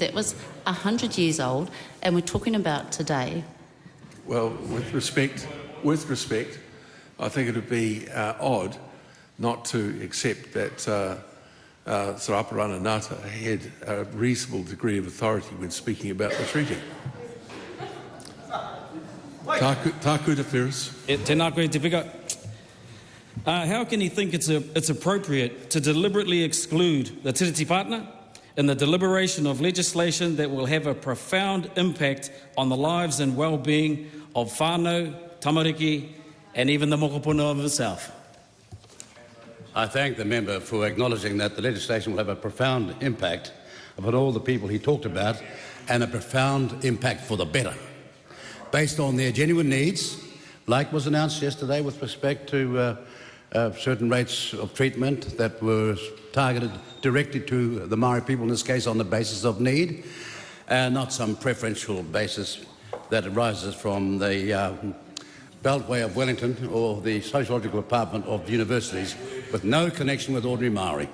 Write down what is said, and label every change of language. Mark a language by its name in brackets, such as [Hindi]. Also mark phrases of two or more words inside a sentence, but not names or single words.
[English] That was 100 years old, and we're talking about today. Well, with respect, I think it would be odd not to accept that Sir Aprana Ngata had a reasonable degree of authority when speaking about the treaty. Takuta Ferris. [Māori] Tēnā koe te pika. [English] How can he think it's appropriate to deliberately exclude the tiriti partner in the deliberation of legislation that will have a profound impact on the lives and well-being of [Māori] whānau, tamariki, [English] and even the mokopuna of itself? I thank the member for acknowledging that the legislation will have a profound impact upon all the people he talked about, and a profound impact for the better, based on their genuine needs, like was announced yesterday with respect to certain rates of treatment that were targeted directly to the Māori people, in this case on the basis of need, and not some preferential basis that arises from the Beltway of Wellington or the Sociological Department of universities, with no connection with ordinary Māori.